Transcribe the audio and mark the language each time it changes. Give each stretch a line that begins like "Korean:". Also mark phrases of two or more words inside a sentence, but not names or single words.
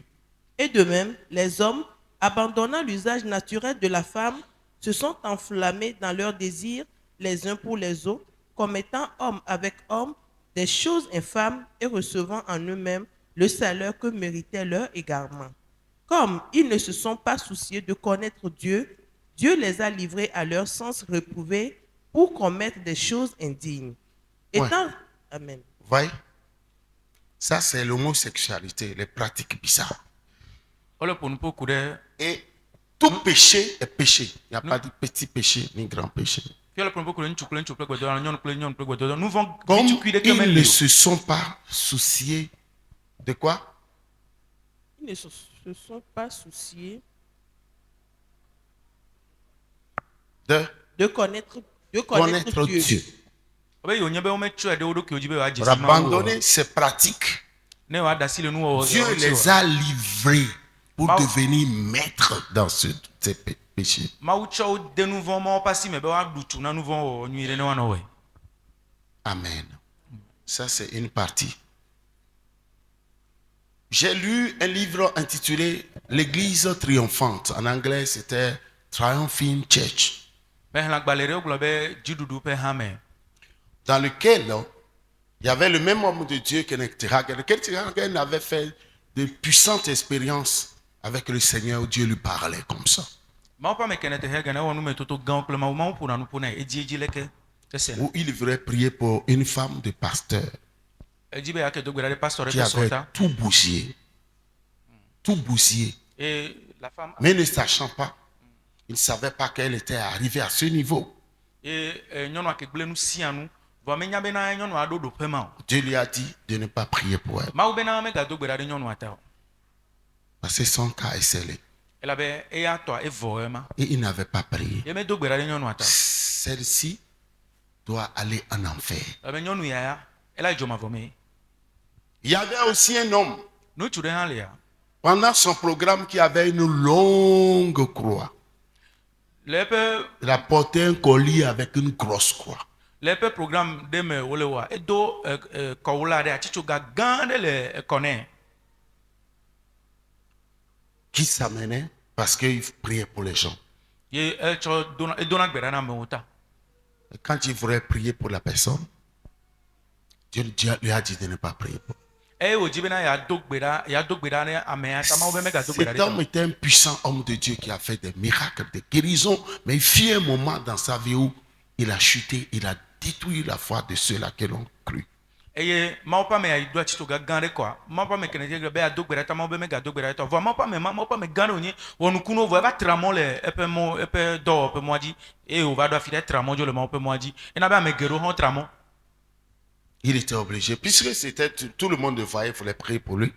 French: Et de même, les hommes, abandonnant l'usage naturel de la femme, se sont enflammés dans leurs désirs les uns pour les autres, commettant homme avec homme des choses infâmes et recevant en eux-mêmes le salaire que méritait leur égarement. Comme ils ne se sont pas souciés de connaître Dieu, Dieu les a livrés à leur sens réprouvé pour commettre des choses indignes. Étant... Amen. Voyez, ça c'est l'homosexualité, les pratiques bizarres.
Ewe: Ole ƒo nu ƒo ku ɖe.
French: Et tout péché est péché. Il n'y a pas de petit péché ni grand péché.
Ewe: Fia le ƒo nu ƒo ku ɖe ŋutsu kple ŋutsu kple gbedoxɔ, nyɔnu kple nyɔnu kple gbedoxɔ. Nu vɔ̃
French: Comme
Ewe: vitukui ɖeke
French: ils
Ewe: meli
French: ne
Ewe: o.
French: se sont pas souciés de quoi? Ils ne se sont pas souciés De connaître connaître Dieu. Dieu.
Ewe: Be yewo nye be wometsɔe ɖe wo ɖokuiwo dzi be woadze
French: Pour
Ewe: si Mawu o.
French: abandonner ces pratiques,
Ewe: Ne woaɖe asi le nuwɔwɔ
French: Dieu
Ewe: ŋuti
French: les
Ewe: o.
French: a livrés pour Maou- devenir maîtres dans ces péchés.
Ewe: Mawu tsɔ wo de nu vɔ̃ mawo ƒe asi me be woaɖu tu na nu vɔ̃ wɔwɔ nyui ɖe ne woanɔ wɔe.
French: Amen. Ça, c'est une partie. J'ai lu un livre intitulé L'Église triomphante. En anglais, c'était Triumphing Church,
Ewe: Be xlẽ agbalẽ ɖe wogblɔ be dziɖuɖu ƒe hame.
French: dans lequel il y avait le même homme de Dieu que Kenneth Hagin. Kenneth Hagin avait fait de puissantes expériences avec le Seigneur où Dieu lui parlait comme ça.
Ewe: Mawu ƒe ame kene te hege ne wɔ numetoto gãwo kple Mawu ƒona nu ƒo nɛ edzi leke esena.
French: Où il devrait prier pour une femme de pasteur
Ewe: Edzi be yake do gbe ɖa ɖe pastor ɖe
French: qui
Ewe: ƒe
French: avait
Ewe: srɔ̃ta.
French: tout bousillé. Tout bousillé. Et la femme. Mais ne sachant pas, il ne savait pas qu'elle était arrivée à ce niveau.
Ewe: Et nyɔnua ke gblẽ nu sia nu. Vɔ menya bena nyɔnua ɖo ɖoƒe ma o.
French: Dieu lui a dit de ne pas prier pour elle.
Ewe: Mawu bena megado gbe ɖa ɖe nyɔnua ta o.
French: Parce que son cas est scellé.
Ewe: Elabe eya tɔa evɔ ema.
French: Et il n'avait pas prié.
Ewe: Ye medo gbe ɖa ɖe nyɔnua ta o.
French: Celle-ci doit aller en enfer.
Ewe: Ebe nyɔnu ya ela dzomavɔ me.
French: Il y avait aussi un homme,
Ewe: Ŋutsu ɖe hã lia.
French: pendant son programme, qui avait une longue croix.
Ewe: Le eƒe
French: Il a porté un collier avec une grosse croix.
Ewe: le eƒe programme ɖe me wole wɔa edo kɔwula ɖe atsitsoga gã ɖe le ekɔ nɛ.
French: Qui s'amenait parce qu'il priait pour les gens.
Ewe: Ye etsɔ edona gbe ɖa na amewo ta.
French: Et quand il voulait prier pour la personne, Dieu lui a dit de ne pas prier pour.
Ewe: Eye wòdzi bena yeado gbe ɖa ɖe amea ta Mawu be megado gbe ɖa
French: Cet
Ewe: ɖe
French: homme
Ewe: ta.
French: était un puissant homme de Dieu qui a fait des miracles, des guérisons, mais il fut un moment dans sa vie où il a chuté, il a détruit la foi de ceux-là qui l'ont cru.
Ewe: Eye Mawu ƒe ame do atsitsoga gã ɖe kɔa Mawu ƒe ame kene dze be yeado gbe ɖa ta Mawu be megado gbe ɖa ɖe ta vɔ Mawu ƒe ame gã ɖe wònye wɔ nukunuwo vɔ eva tra mɔ le eƒe dɔwɔƒe mɔa dzi eye wòva ɖo afi ɖe tra mɔ dzo le Mawu ƒe mɔa dzi ena be ame geɖewo hã tra mɔ.
French: Il était obligé, puisque c'était tout le monde le voyait, il fallait prier pour lui.